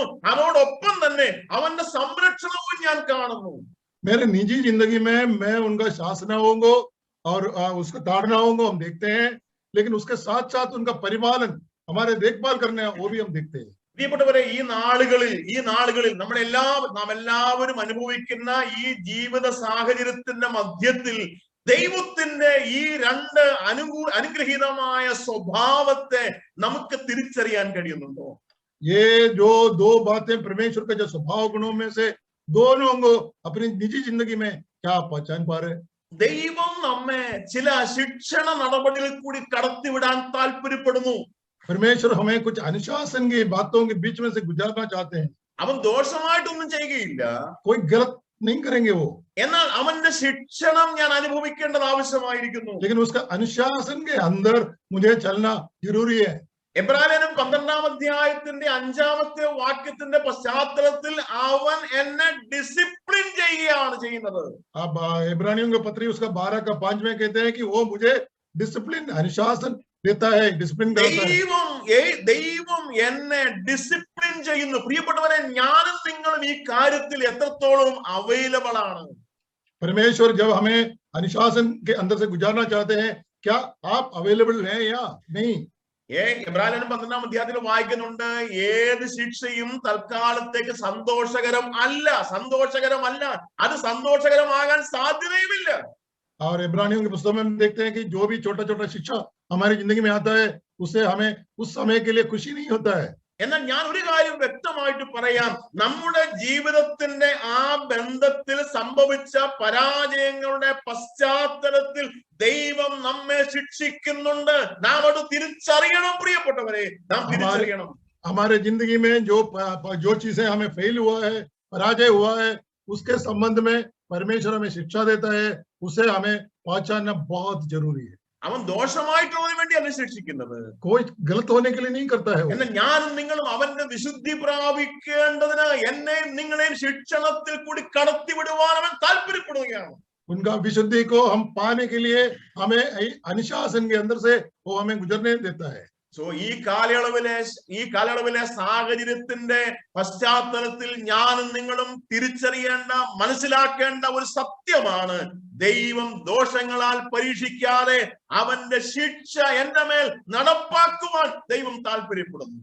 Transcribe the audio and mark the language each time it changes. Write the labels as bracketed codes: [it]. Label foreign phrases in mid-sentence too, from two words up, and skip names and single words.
[ml] അതോടൊപ്പം തന്നെ അവന്റെ സംരക്ഷണവും ഞാൻ കാണുന്നു. [hi] मेरे निजी जिंदगी में मैं उनका शासनाओं को और उसका ताड़नाओं को हम देखते हैं, लेकिन उसके साथ साथ उनका परिपालन, हमारे देखभाल करने, वो भी हम देखते हैं. [ml] പ്രിയപ്പെട്ടവരെ, ഈ നാളുകളിൽ നാം എല്ലാവരും അനുഭവിക്കുന്ന ഈ ജീവിത സാഹചര്യത്തിന്റെ മധ്യത്തിൽ ദൈവത്തിന്റെ ഈ 2 അനുഗ്രഹീതമായ സ്വഭാവത്തെ നമുക്ക് തിരിച്ചറിയാൻ കഴിയുന്നുണ്ടോ? [hi] ये जो 2 बातें परमेश्वर के जो स्वभाव गुणों में से दोनों को अपनी निजी जिंदगी में क्या पहचान पा रहे? [ml] ദൈവം നമ്മെ ചില ശിക്ഷണ നടപടികളിൽ കൂടി കടത്തിവിടാൻ താല്പര്യപ്പെടുന്നു. [hi] परमेश्वर हमें कुछ अनुशासन की बातों के बीच में से गुजारना चाहते हैं. [ml] അവൻ ദോഷമായിട്ടൊന്നും ചെയ്യുകയില്ല, [hi] कोई गलत नहीं करेंगे वो, [ml] എന്നാൽ അവന്റെ ശിക്ഷണം ഞാൻ അനുഭവിക്കേണ്ടത് ആവശ്യമായിരിക്കുന്നു. [hi] लेकिन उसका अनुशासन के अंदर मुझे चलना जरूरी है. [ml] എബ്രായലേഖനം 12-ാം അധ്യായത്തിന്റെ 5-ാമത്തെ വാക്യത്തിന്റെ പശ്ചാത്തലത്തിൽ അവൻ എന്നെ ഡിസിപ്ലിൻ ചെയ്യുകയാണ് ചെയ്യുന്നത്. [hi] अब इब्रानियों के पत्री उसका 12 का 5 में कहते हैं कि वो मुझे डिसिप्लिन, अनुशासन देता है, डिसिप्लिन करता है. [ml] ദൈവം എന്നെ ഡിസിപ്ലിൻ ചെയ്യുന്നു. പ്രിയപ്പെട്ടവരെ, ഞാനും നിങ്ങളും ഈ കാര്യത്തിൽ എത്രത്തോളം അവൈലബിൾ ആണ്? [hi] परमेश्वर जब हमें अनुशासन के अंदर से गुजारना चाहते हैं, क्या आप अवेलेबल हैं या नहीं? [ml] എബ്രായലേഖനം 12-ാം അധ്യായത്തിൽ വായിക്കുന്നുണ്ട്, ഏത് ശിക്ഷയും തൽക്കാലത്തേക്ക് സന്തോഷകരമല്ല, അത് സന്തോഷകരമാകാൻ സാധ്യതയുമില്ല. [hi] और इब्रानियों की पुस्तक में हम देखते हैं कि जो भी छोटा छोटा शिक्षा हमारी जिंदगी में आता है, उससे हमें उस समय के लिए खुशी नहीं होता है. [ml] എന്നാൽ ഞാൻ ഒരു കാര്യം വ്യക്തമായിട്ട് പറയാം, നമ്മുടെ ജീവിതത്തിന്റെ ആ ബന്ധത്തിൽ സംഭവിച്ച പരാജയങ്ങളുടെ പശ്ചാത്തലത്തിൽ ദൈവം നമ്മെ ശിക്ഷിക്കുന്നുണ്ട്. നാം അത് തിരിച്ചറിയണം. പ്രിയപ്പെട്ടവരെ, നാം തിരിച്ചറിയണം. [hi] हमारे जिंदगी में जो चीजें हमें फेल हुआ है, पराजय हुआ है, उसके संबंध में परमेश्वर हमें शिक्षा देता है. उसे हमें पहचानना बहुत जरूरी है. [ml] അവൻ ദോഷമായിട്ടുള്ളതിന് വേണ്ടിയല്ല ശിക്ഷിക്കുന്നത്, [hi] कोई गलत होने के लिए नहीं करता है. [ml] എന്നാൽ ഞാനും നിങ്ങളും അവന്റെ വിശുദ്ധി പ്രാപിക്കേണ്ടതിന് എന്നെയും നിങ്ങളെയും ശിക്ഷണത്തിൽ കൂടി കടത്തിവിടുവാൻ അവൻ താല്പര്യപ്പെടുകയാണ്. [hi] उनका विशुद्धि को हम पाने के लिए हमें अनुशासन के अंदर से वो हमें गुजरने देता है। [ml] സോ ഈ കാലയളവിലെ സാഹചര്യത്തിന്റെ പശ്ചാത്തലത്തിൽ ഞാനും നിങ്ങളും തിരിച്ചറിയേണ്ട, മനസ്സിലാക്കേണ്ട ഒരു സത്യമാണ്, ദൈവം ദോഷങ്ങളാൽ പരീക്ഷിക്കാതെ അവന്റെ ശിക്ഷ എന്റെ മേൽ നടപ്പാക്കുവാൻ ദൈവം താല്പര്യപ്പെടുന്നു.